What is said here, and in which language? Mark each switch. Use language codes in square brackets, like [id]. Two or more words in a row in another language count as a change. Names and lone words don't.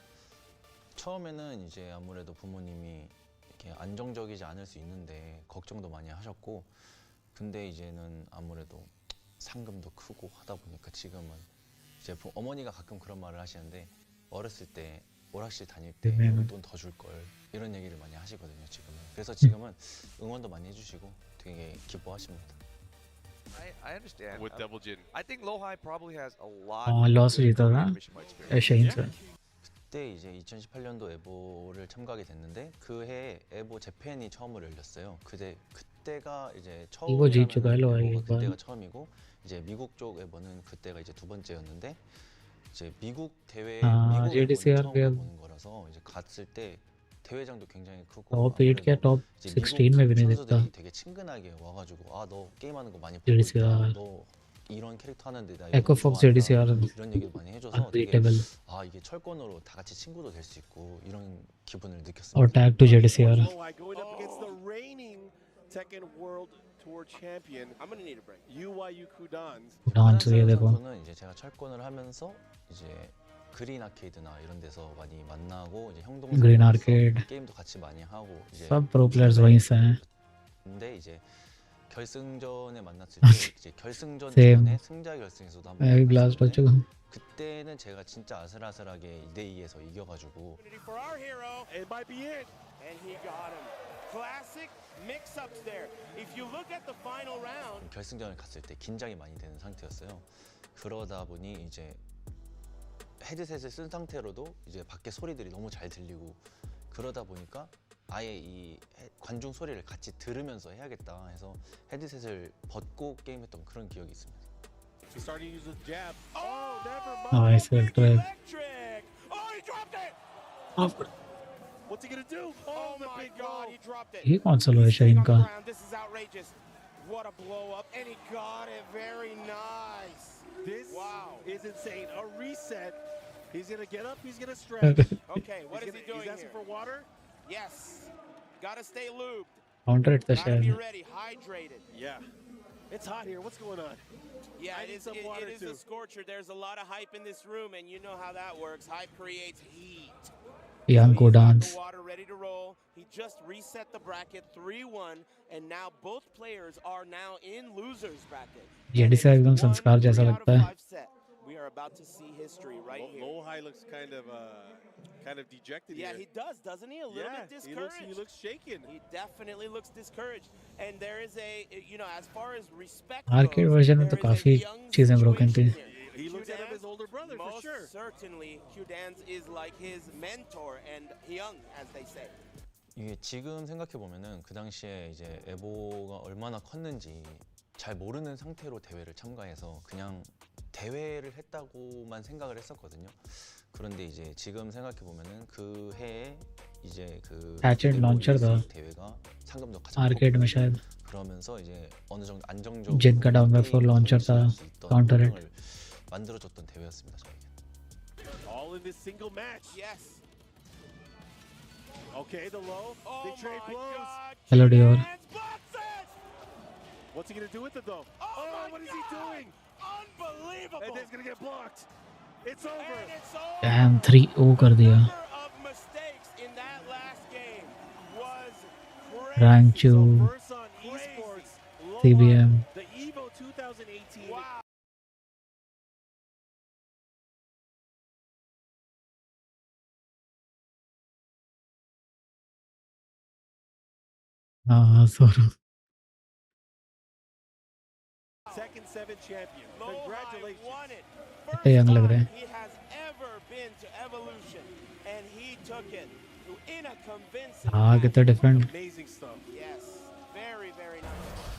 [ko] 처음에는 이제 아무래도 부모님이 이렇게 안정적이지 않을 수 있는데 걱정도 많이 하셨고, 근데 이제는 아무래도 상금도 크고 하다 보니까 지금은 이제 어머니가 가끔 그런 말을 하시는데, 어렸을 때 오락실 다닐 때 돈 더 줄 걸, 이런 얘기를 많이 하시거든요 지금은. 그래서 지금은 응원도 많이 해주시고 되게 기뻐하십니다. [en] I understand. With Devil Jin, I think Lowhigh probably has a lot. [hi] लॉस जीता था एशियन से. [ko] 그때 이제 2018년도 에보를 참가하게 됐는데 그 해에 에보 재팬이 처음으로 열렸어요. 그때가 이제 이거 처음이라면 [hi] जीत चुका है लो [ko] 에보가 [hi] एक बार. [ko] 그때가 처음이고, 이제 미국 쪽 에보는 그때가 이제 두 번째였는데, 이제 미국 대회 미국 JDCR 에보는 처음 [hi] के [ko] 가보는 거라서 이제 갔을 때 대회장도 굉장히 크고 [hi] टॉप 8 क्या टॉप [ko] 이제 [hi] 16 में भी नहीं दिखता. [ko] 선수들이 되게 친근하게 와가지고 너 게임하는 거 많이 보고 있다, JDCR 너 이런 캐릭터 하는데 나 Echo 이거 Fox 좋아한다, JDCR 이런 얘기도 많이 해줘서 되게 [en] unbeatable. [ko] 이게 철권으로 다 같이 친구도 될 수 있고 이런 기분을 [hi] और [ko] 느꼈습니다. [en] Tag Two JDCR. Going up against the reigning Tekken World Tour champion. I'm gonna need a break. UYU Kudans. [hi] डांस ये देखो. [ko] 선수는 이제 제가 철권을 하면서 이제 그린 아케이드나 이런 데서 많이 만나고, 이제 형 [hi] ग्रीन [ko] 동생으로서 [hi] आर्केड [ko] 게임도 같이 많이 하고, 이제 [hi] सब [en] pro players [hi] वहीं से हैं. [ko] 근데 이제 결승전에 만났을 때 이제 결승전 [en] Same. [ko] 전에 승자 결승에서도 한번 [hi] मैं भी ब्लास्ट बच चुका हूँ. [ko] 그때는 제가 진짜 아슬아슬하게 2대2에서 이겨가지고 [en] For our hero, it might be it. And he got him. Classic mix-ups there. If you look at the final round. [ko] 결승전을 갔을 때 긴장이 많이 되는 상태였어요. 그러다 보니 이제 헤드셋을 쓴 상태로도 이제 밖에 소리들이 너무 잘 들리고, 그러다 보니까 아예 이 관중 소리를 같이 들으면서 해야겠다 해서 헤드셋을 벗고 게임했던 그런 기억이 있습니다. [en] He started to use the jab. Oh, never mind. Nice electric. Oh, he dropped it. What's he gonna do? Oh my God, he dropped it. [hi] ये कौन सा लो है शाहीन का? [en] This is outrageous. What a blow up, and he got it. Very nice. This is insane. A reset. He's gonna get up. He's gonna stretch. Okay, what is he doing? He's asking for water. Yes. Gotta stay lubed. [hi] काउंटर इतना [en] Gotta be [hi] शायद. [en] ready, hydrated. Yeah. It's hot here. What's going on? Yeah, it is a scorcher. There's a lot of hype in this room, and you know how that works. Hype creates heat. [hi] Young को डांस. [en] Water ready to roll. He just reset the bracket 3-1, and now both players are now in losers bracket. [hi] JDCR एकदम संस्कार जैसा लगता है. [en] We are about to see history right here. Lowhigh looks kind of dejected here. Yeah, he does, doesn't he? A little bit discouraged. He looks shaken. He definitely looks discouraged. And there is as far as respect arcade version [hi] में तो काफी चीजें broken थी. [en] He looks at him as older brother for sure. Most certainly, Qdance is like his mentor and young, as they say. [ko] 이게 지금 생각해 보면은 그 당시에 이제 에보가 얼마나 컸는지 잘 모르는 상태로 대회를 참가해서 그냥 대회를 했다고만 생각을 했었거든요. 그런데 이제 지금 생각해 보면은 그 해에 이제 그 대회가 상금도 가장 [hi] आर्केड में शायद. [ko] 그러면서 이제 어느 정도 안정적으로 [hi] जिनका डाउन में 4 लॉन्चर था. [en] counter hit. [ko] 만들어줬던 대회였습니다 저에게. [en] All in this single match. Yes. Okay, the low. They trade blows. Hello Dior. What's he gonna do with it though? Oh, what is he doing? Unbelievable. And it's gonna get blocked. It's over. [hi] Damn 3-0 कर दिया. [en] Mistakes in that last game was Rank 2. CBM. The Evo 2018. Wow. [hi] हाँ सॉरी. [en] Tekken 7 champion. Congratulations. Won it. [hi] कितने यंग लग रहे हैं. [en] He has ever been to Evolution, and he took it in a convincing. [hi] हाँ कितना different. [en] Amazing stuff. Yes. Very, very nice.